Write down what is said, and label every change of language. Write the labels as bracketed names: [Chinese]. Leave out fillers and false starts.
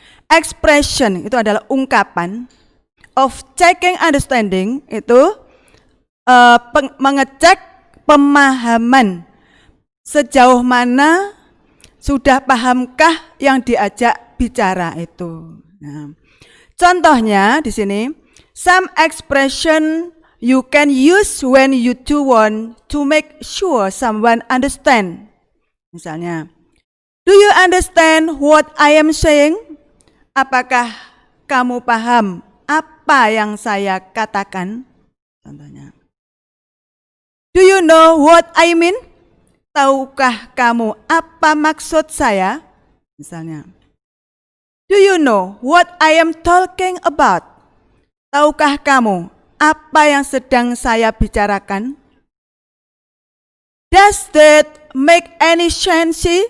[Indonesian] Expression itu adalah ungkapan, [English] of checking understanding [Indonesian] itu mengecek pemahaman sejauh mana sudah pahamkah yang diajak bicara itu. Nah, contohnya di sini, [English] some expression you can use when you do want to make sure someone understand. [Indonesian] Misalnya, [English] do you understand what I am saying? [Indonesian] Apakah kamu paham apa yang saya katakan? Contohnya, [English] do you know what I mean? [Indonesian] Tahukah kamu apa maksud saya? Misalnya, [English] do you know what I am talking about? [Indonesian] Tahukah kamu apa yang sedang saya bicarakan? [English] Does that make any sense?